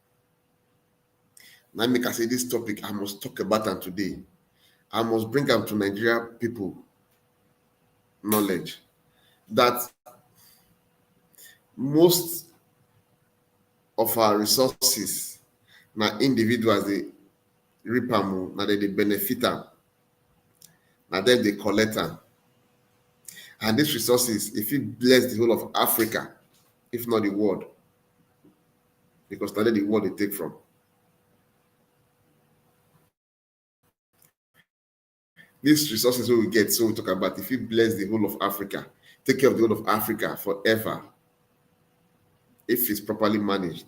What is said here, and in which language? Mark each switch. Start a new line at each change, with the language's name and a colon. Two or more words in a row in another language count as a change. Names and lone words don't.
Nigerian Pidgin: Now make I say this topic, I must talk about them today. I must bring them to Nigeria people knowledge that most of our resources now individuals reap am, na dem dey benefit am, na dem dey collect am. And these resources, if it bless the whole of Africa, if not the world, because na dem the world dey take from. These resources wey we get, so we talk about, if it bless the whole of Africa, take care of the whole of Africa forever, if it's properly managed.